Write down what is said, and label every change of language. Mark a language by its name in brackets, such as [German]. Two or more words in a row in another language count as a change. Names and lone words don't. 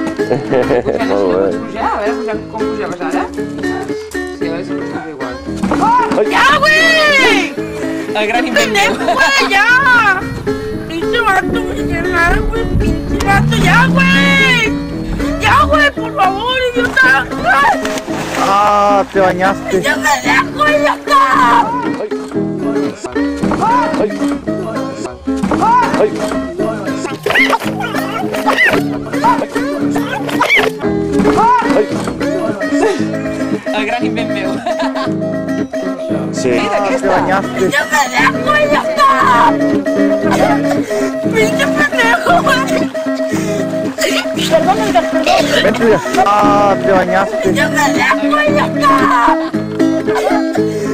[Catalan] Molt bé. Pujar, a veure com pujaves ara. Sí, a veure si pujaves igual. [Spanish] ¡Ya, güey! [Catalan] El gran invent meu. [Spanish] ¡Pendejo, güey, ya! ¡Pinche vato, güey! ¡Güey, pinche vato, ya, güey! ¡Ya, güey, por favor, idiota! Ah, te bañaste. ¡Ya me dejo, idiota! [Catalan] El gran invent meu. [Spanish] Sí. Ah, te bañaste. ¡Ya me dejo, idiota! ¡Pinche pendejo, güey! Perdón, oiga, perdón. Vente, ah, te bañaste. ¡Ya me dejo, idiota!